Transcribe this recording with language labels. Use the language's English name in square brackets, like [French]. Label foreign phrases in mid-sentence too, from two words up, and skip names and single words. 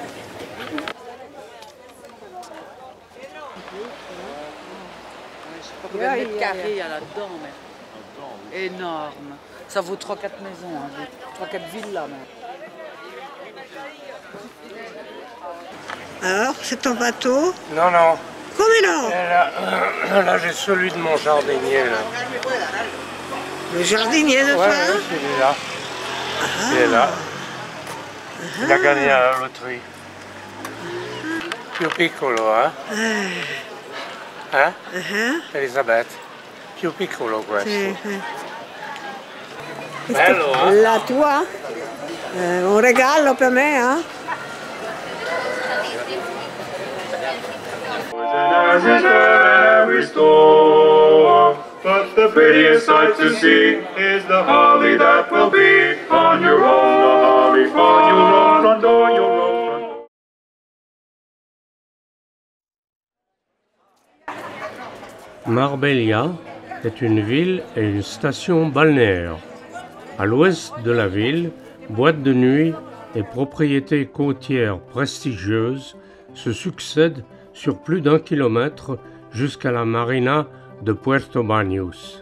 [French] Combien de mètres carrés il y a là-dedans, mais énorme. Ça vaut 3-4 maisons, hein. 3-4 villas même. Alors, c'est ton bateau? Non, non. [Italian] Come no? [French] Là, j'ai celui de mon jardinier, là. Le jardinier de Ouais, toi? celui-là. Il est là. Il a gagné à la loterie. [Italian] Più piccolo, hein? Elisabeth? Più piccolo questo. Bello, eh? La tua? Un regalo per me, eh? [English] As is every storm, but the prettiest sight to see is the holly that will be on your own front door, your own front door. [French] Marbella est une ville et une station balnéaire. À l'ouest de la ville, boîtes de nuit et propriétés côtières prestigieuses se succèdent sur plus d'1 kilomètre jusqu'à la marina de Puerto Banús.